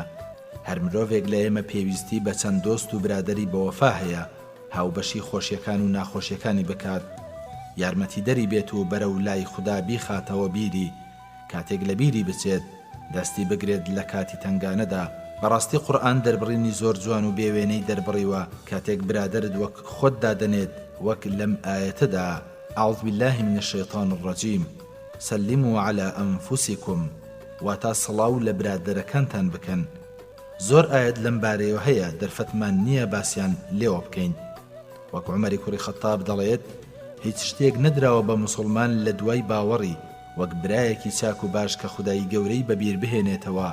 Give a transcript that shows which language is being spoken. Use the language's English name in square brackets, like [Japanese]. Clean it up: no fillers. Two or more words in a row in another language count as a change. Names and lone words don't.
[Central Kurdish] هەر مرۆڤێک لە ئێمە پێویستی بە چەند دۆست و برادری بەوەفا هەیە، هاوبەشی خۆشیەکان و ناخۆشیەکانی بکات، یارمەتی دەری بێت و بەرە و لای خوددا بیخاتەوە بیری. کاتێک لە بیری بچێت دەستی بگرێت لە کاتی تنگانەدا. بەڕاستی قورئان دەربڕینی زۆر جوان و بێوێنەی دەربڕیوە کاتێک برادرت وەک خۆت دادەنێت، وەک لەم ئاەتەدا: [Arabic] أعوذ بالله من الشيطان الرجيم سلموا على أنفسكم. [Central Kurdish] واتا سڵاو لە برادەرەکانتان بکەن. زۆر ئاەت لەم بارەیەوە هەیە، دەرفەتمان نییە باسییان لێوە بکەین. وەک عومەری کوڕی خەتاب دەڵێت: هیچ شتێک نەدراوە بە موسڵمان لە دوای باوەڕی وەک برایەکی چاک و باش کە خودای گەورەی بەبیر بهێنێتەوە.